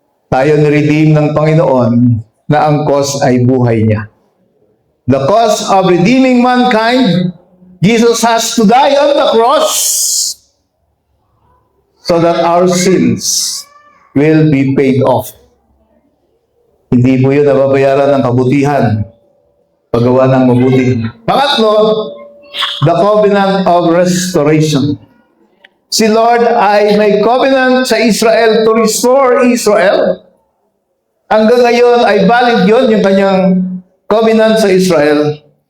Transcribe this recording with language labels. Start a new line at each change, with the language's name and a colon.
Filipino: Tayo ni-redeem ng Panginoon na ang cause ay buhay niya.
English: The cause of redeeming mankind, Jesus has to die on the cross so that our sins will be paid off.
Filipino: Hindi po yun nababayaran ng kabutihan, paggawa ng mabuti. Pangatlo,
English: the covenant of restoration.
Filipino: Si Lord ay may covenant sa Israel
English: to restore Israel.
Filipino: Hanggang ngayon ay valid yun, yung kanyang covenant sa Israel.